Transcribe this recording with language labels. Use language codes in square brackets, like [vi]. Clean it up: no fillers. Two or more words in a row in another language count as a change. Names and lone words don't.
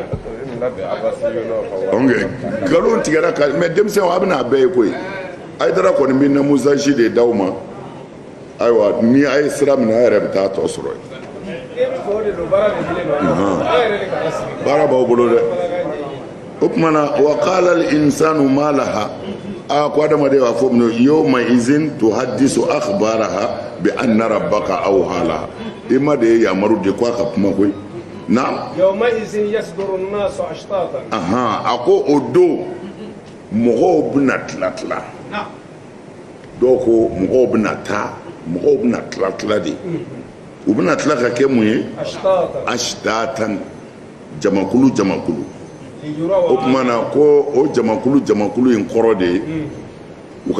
[bm] nkalon tigɛra ka mais denmisɛnw a bɛna a bɛɛ ye koyi Hayidara kɔni bɛ namusaji de d'aw ma ayiwa ni a ye sira minɛ a yɛrɛ bɛ taa tɔ sɔrɔ yen baara b'aw bolo dɛ o tuma na wa [ar] قال الإنسان ما لها [bm] ko adamaden b'a fɔ min [ar] يومئذ تحدث أخبارها بأن ربك أوحى لها [bm] i ma de ye yamaru de ko a ka kuma koyi na [ar] يومئذ يصدر الناس أشتاتا [bm] a ko o don mɔgɔw bɛna tila dɔw ko mɔgɔw bɛna tila de u bɛna tila ka kɛ mun ye ashtatan jamakulu o tuma na ko o jamakulu in kɔrɔ de ye u